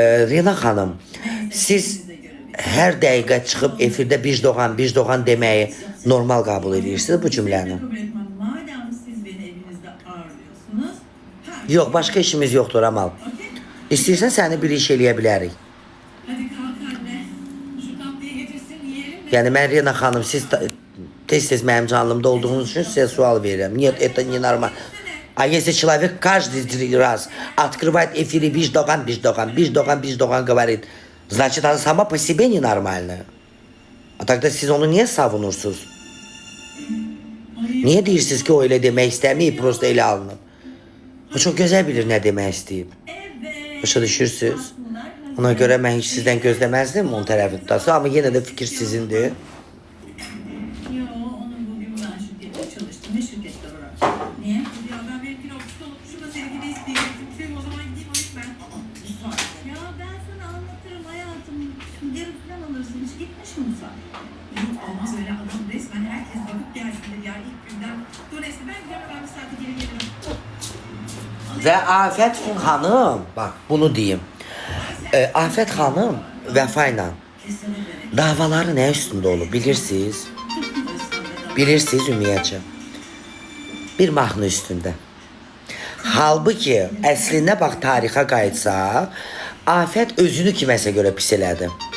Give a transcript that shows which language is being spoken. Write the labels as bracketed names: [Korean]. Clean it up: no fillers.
[Azerbaijani] Rena xanım, siz hər dəqiqə çıxıb efirdə bir doğan deməyi normal qəbul edirsiniz bu cümləni. [Turkish] Madem siz beni evinizde ağırlıyorsunuz. [Azerbaijani] Yox, başqa işimiz yoxdur, Amal. İstəyirsən səni bir iş eləyə bilərik. [Turkish] Hadi kalk anne. Şu tatlıyı getirsin yiyelim de. [Azerbaijani] Yəni mən Rena xanım, siz tez-tez mənim canlımda olduğunuz üçün sizə sual verirəm. Niyə [Russian] это не нормально? А если человек каждый раз открывает эфире [Azerbaijani] bir doğan [Russian] говорит, значит она сама по себе ненормальная. А тогда [Azerbaijani] siz onu niyə savunursunuz? Niyə deyirsiniz ki, o elə demək istəməyib, prosta elə alınıb? O çox gözəl bilir nə demək istəyib. Başa düşürsünüz? Ona görə mən heç sizdən gözləməzdim onun tərəfi tutası, amma yenə də fikir sizindir. [Turkish] Yo, onun bugün ben şirkette çalıştım. Ne şirkette var? Niye? Ya ben benimkini ofiste unutmuşum da seninkini isteyecektim. Şey, o zaman gideyim alayım ben. Ya ben sana anlatırım hayatım. Şimdi yarın falan alırsın. Hiç gitmiş mi sen? Yok olmaz öyle adam resmen herkes bakıp gelsin dedi ya ilk günden. Dur neyse ben gidiyorum, ben bir saate geri gelirim. [Azerbaijani] Və Afət xanım, bax bunu deyim. Afət xanım Vəfa ilə davaları nə üstündə olub bilirsiniz? Bilirsiniz ümumiyyətcə. Bir mahnı üstündə. Halbuki əslində bax tarixə qayıtsaq, Afət özünü kiməsə görə pis elədi.